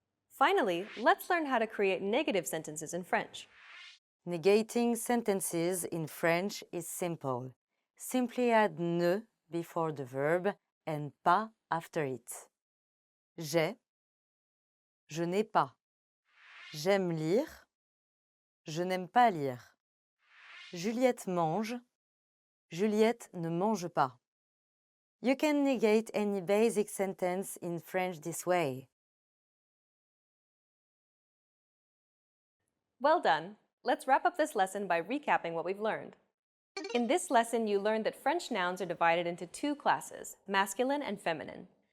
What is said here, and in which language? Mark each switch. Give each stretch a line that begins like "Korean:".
English: Finally, let's learn how to create negative sentences in French. Negating sentences in French is simple. Simply add ne before the verb and pas after it.
French: J'ai, je n'ai pas. J'aime lire, je n'aime pas lire. Juliette mange, Juliette ne mange pas.
English: You can negate any basic sentence in French this way. Well done! Let's wrap up this lesson by recapping what we've learned. In this lesson, you learned that French nouns are divided into two classes, masculine and feminine.